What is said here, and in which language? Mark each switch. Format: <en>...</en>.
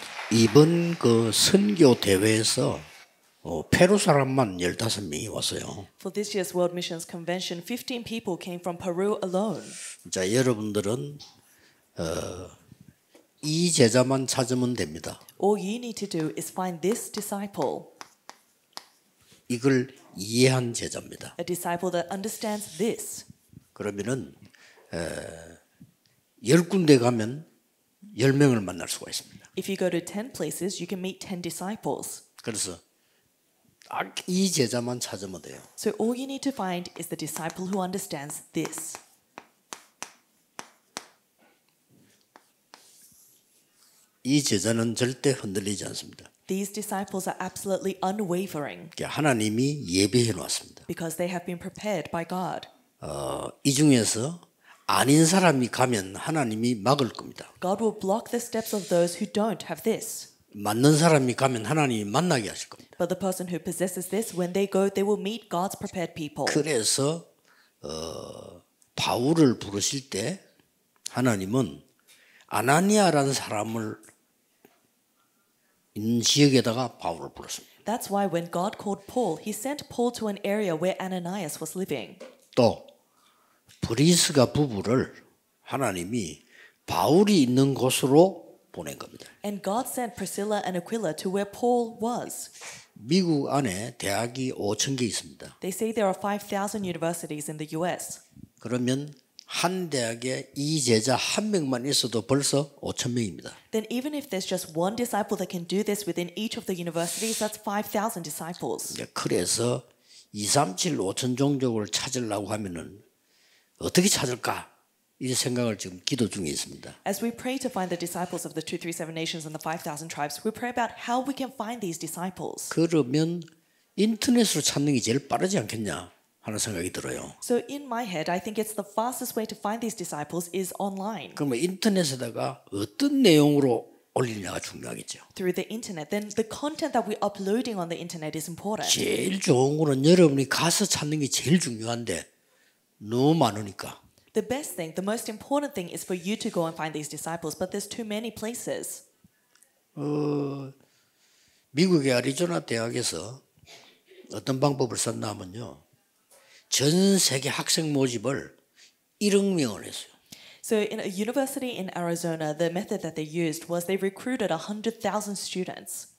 <ko>이번 그 선교 대회에서 페루 사람만 15명이 왔어요.</ko> <en>For this year's World Missions Convention, 15 people came from Peru alone.</en> <ko>자, 여러분들은 이 제자만 찾으면 됩니다.</ko> <en>All you need to do is find this disciple,</en> <ko>이걸 이해한 제자입니다.</ko> <en>a disciple that understands this.</en> <ko>그러면은 10군데 가면 10명을 만날 수가 있습니다.</ko> <en>If you go to 10 places, you can meet 10 disciples.</en> <ko>그래서 딱 이 제자만 찾으면 돼요.</ko> <en>So all you need to find is the disciple who understands this.</en> <ko>이 제자는 절대 흔들리지 않습니다.</ko> <en>These disciples are absolutely unwavering</en> <ko>하나님이 예배해 놓았습니다.</ko> <en>because they have been prepared by God.</en> <ko>이 중에서 아닌 사람이 가면 하나님이 막을 겁니다.</ko> <en>God will block the steps of those who don't have this.</en> <ko>맞는 사람이 가면 하나님이 만나게 하실 겁니다.</ko> <en>But the person who possesses this, when they go, they will meet God's prepared people.</en> <ko>그래서 바울을 부르실 때 하나님은 아나니아라는 사람을 있는 지역에다가 바울을 불렀습니다.</ko> <en>That's why when God called Paul, he sent Paul to an area where Ananias was living.</en> <ko>또 브리스가 부부를 하나님이 바울이 있는 곳으로 보낸 겁니다.</ko> <en>And God sent Priscilla and Aquila to where Paul was.</en> <ko>미국 안에 대학이 5,000개 있습니다.</ko> <en>They say there are 5,000 universities in the US.</en> <ko>그러면 한 대학에 이 제자 한 명만 있어도 벌써 5,000명입니다.</ko> <en>Then even if there's just one disciple that can do this within each of the universities, that's 5,000 disciples.</en> <ko>그래서 237 5천 종족을 찾으려고 하면은 어떻게 찾을까? 이 생각을 지금 기도 중에 있습니다.</ko> <en>As we pray to find the disciples of the 237 nations and the 5,000 tribes, we pray about how we can find these disciples.</en> <ko>그러면 인터넷으로 찾는 게 제일 빠르지 않겠냐 하는 생각이 들어요.</ko> <en>So in my head, I think it's the fastest way to find these disciples is online.</en> <ko>그러면 인터넷에다가 어떤 내용으로 올리느냐가 중요하겠죠.</ko> <en>Through the internet, then the content that we're uploading on the internet is important.</en> <ko>제일 좋은 거는 여러분이 가서 찾는 게 제일 중요한데 너무 많으니까.</ko> <en>The best thing, the most important thing is for you to go and find these disciples, but there's too many places.</en> <ko>미국의 애리조나 대학에서 어떤 방법을 썼나 하면요. 전 세계 학생 모집을 1억 명을 했어요.</ko> <en>So in a university in Arizona, the method that they used was they recruited 100,000 students.</en>